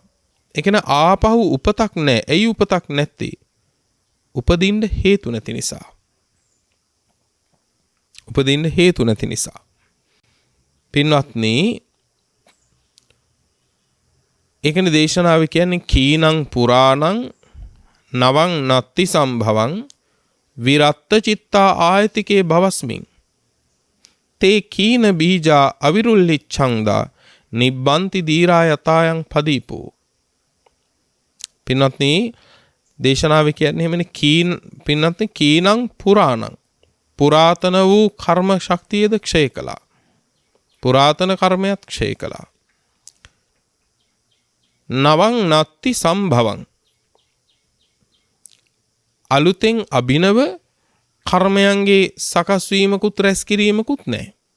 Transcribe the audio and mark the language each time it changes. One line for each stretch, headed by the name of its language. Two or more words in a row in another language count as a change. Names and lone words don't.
Sinhala: ඒ කියන්නේ ආපහු උපතක් නැහැ. ඇයි උපතක් නැත්තේ? උපදින්න හේතු නැති නිසා. පින්වත්නි, ඒකනේ දේශනාව කියන්නේ
Pali: කීනං පුරාණං නවං නත්ති සම්භවං විරත්ත චිත්තා ආයතිකේ භවස්මින් තේ කීන බීජා අවිරුල්ලිච්ඡන්දා නිබ්බන්ති දීරා යතායන් පදීපෝ.
Sinhala: පින්වත්නි, දේශනාව කියන්නේ එහෙමනේ
Pali: කීනං පුරාණං
Sinhala: පුරාතන වූ කර්ම ශක්තියද ක්ෂය කළා. පුරාතන කර්මයක් ක්ෂය කළා.
Pali: නවං නත්ති සම්භවං
Sinhala: අලුතෙන් අභිනව කර්මයන්ගේ සකස් වීමකුත් රැස් කිරීමකුත් නැහැ.